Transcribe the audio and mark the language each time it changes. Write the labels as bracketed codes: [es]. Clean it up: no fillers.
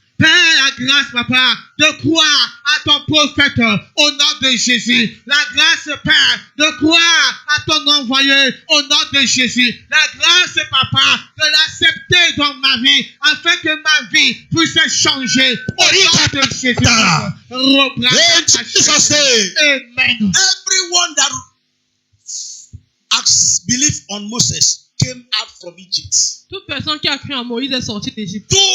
[fr] Père, la grâce, papa, de croire à ton prophète au nom de Jésus. La grâce, Père, de croire à ton envoyé au nom de Jésus. La grâce, papa, de l'accepter dans ma vie afin que ma vie puisse changer au nom de Jésus. [en] In Jesus' name. Amen. Everyone that has believed on Moses came out from Egypt. [fr] Toute personne qui a cru en Moïse est sortie d'Égypte.